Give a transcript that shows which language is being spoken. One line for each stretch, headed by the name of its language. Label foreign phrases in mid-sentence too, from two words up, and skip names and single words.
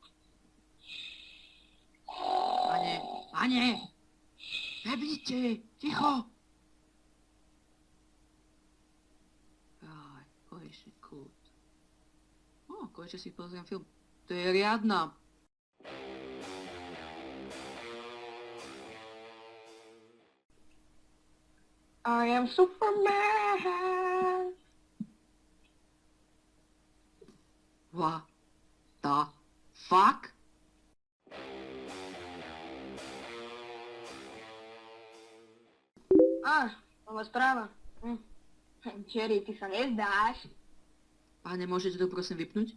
Slovak: Pane! Nebíte! Ticho! Aj, konečne kľud. Konečne si pozriem film. To je riadna.
English: I am Superman. What the fuck?
Slovak: Nová správa. Jerry, ty sa nezdáš. Pane, môžete to prosím vypnúť?